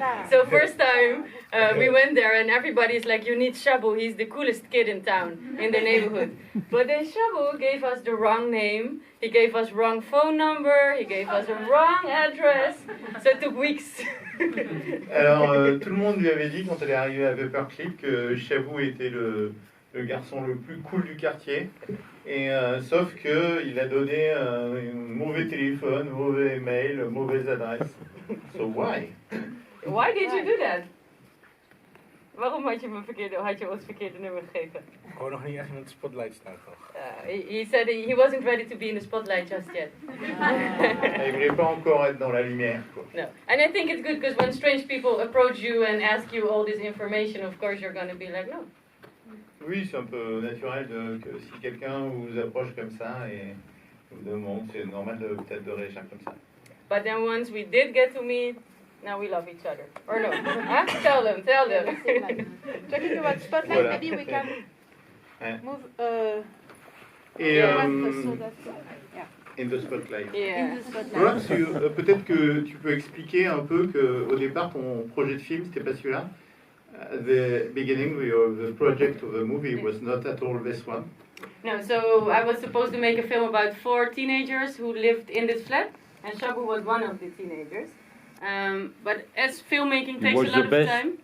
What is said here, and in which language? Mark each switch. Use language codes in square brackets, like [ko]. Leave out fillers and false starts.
[en] So first time we went there and everybody's like, you need Shabu, he's the coolest kid in town, in the neighborhood. But then Shabu gave us the wrong name, he gave us wrong phone number, he gave us a wrong address, so it took weeks. [fr] Alors, tout le monde lui avait dit quand elle est arrivée à Paperclip que Chabou était le garçon le plus cool du quartier. Et sauf qu'il a donné un mauvais téléphone, mauvais mail, mauvaise adresse. [en] So why? Why did you do that? [nl] Waarom had je ons verkeerde nummer gegeven? Gewoon nog niet echt in het spotlight staan, toch? [en] He said he wasn't ready to be in the spotlight just yet. [fr] Il voulait pas encore être dans la lumière, quoi. [en] No, and I think it's good because when strange people approach you and ask you all this information, of course you're going to be like, no. [fr] Oui, c'est un peu naturel que si quelqu'un vous approche comme ça et vous demande, c'est normal peut-être de réagir comme ça. [en] But then once we did get to meet, now we love each other. Or no? Huh? Tell them. Talking about spotlight, [fr] Voilà. [en] maybe we can [fr] Ouais. [en] move [fr] Et [en] so that, in the spotlight. Yeah. [fr] Perhaps peut-être que tu peux expliquer un peu qu'au départ ton projet de film c'était pas celui-là. [en] The beginning of the project of the movie was not at all this one. No, so I was supposed to make a film about 4 teenagers who lived in this flat, and Shabu was one of the teenagers. But as filmmaking takes a lot of time.